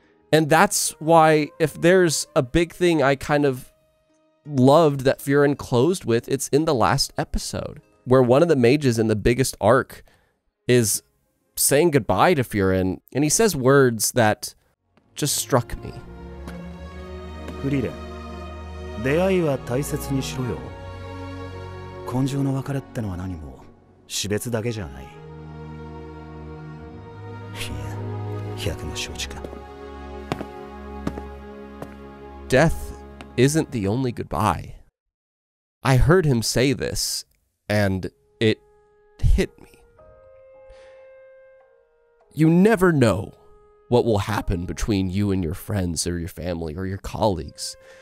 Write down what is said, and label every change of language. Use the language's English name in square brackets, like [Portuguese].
[English] And that's why, if there's a big thing I kind of loved that Frieren closed with, it's in the last episode, where one of the mages in the biggest arc is saying goodbye to Frieren, and he says words that just struck me. [Japanese] Frieren, 出会いは大切にしろよ。今生の別れってのは何も死別だけじゃない。いや、百も承知か。 [English] Death isn't the only goodbye. I heard him say this, and it hit me. You never know what will happen between you and your friends or your family or your colleagues.